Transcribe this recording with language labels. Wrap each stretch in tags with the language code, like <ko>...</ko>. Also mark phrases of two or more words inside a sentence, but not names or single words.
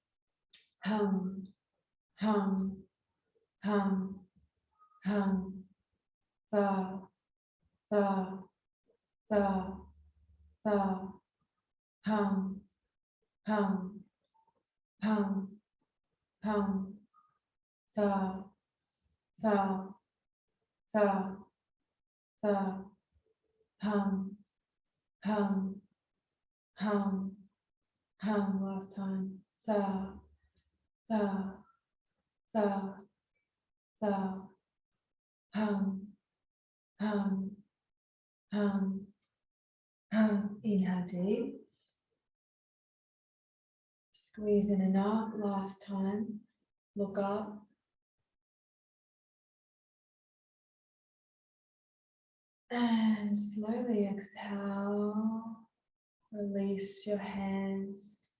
<en>hum, hum, hum, hum, sa, sa, sa, sa, hum, hum, hum, hum, sa, sa, sa, sa, hum, hum, hum, hum. Last time. Sa, sa, sa, sa, hum, hum, hum, hum. Inhale deep. Squeeze in and out. Last time. Look up. And slowly exhale. Release your hands.</en>